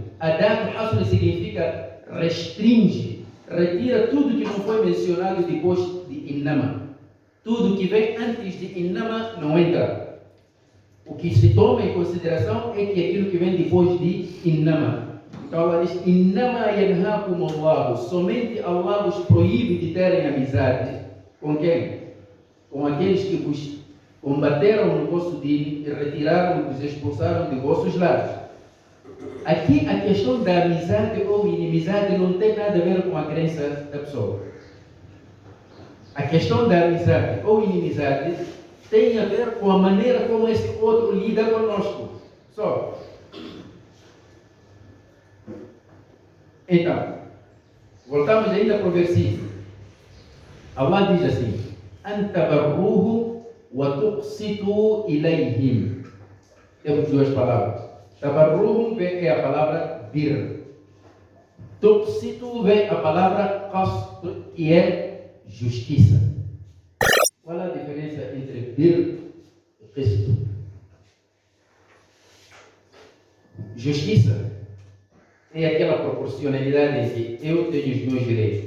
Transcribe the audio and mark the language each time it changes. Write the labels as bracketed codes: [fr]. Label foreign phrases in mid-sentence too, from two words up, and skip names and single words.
[ar] أداة حصر [pt] significa restringe, retira tudo que não foi mencionado depois de Innama. Tudo que vem antes de Innama não entra. O que se toma em consideração é que aquilo que vem depois de Innama. Então Allah diz: [ar] إنما ينهاكم الله. [pt] Somente Allah vos proíbe de terem amizade. Com quem? Com aqueles que vos combateram no vosso dino e retiraram e vos expulsaram de vossos lares. Aqui a questão da amizade ou inimizade não tem nada a ver com a crença da pessoa. A questão da amizade ou inimizade tem a ver com a maneira como esse outro lida conosco. Só. Então, voltamos ainda para o versículo. Allah diz assim: [ar] أن تبروهم وتقسطوا إليهم. [pt] Temos duas palavras. Tabarruhu é a palavra bir. Tuqsitu vem a palavra qasd, que é justiça. Qual a diferença entre bir e qisd? Justiça é aquela proporcionalidade em que eu tenho os meus direitos.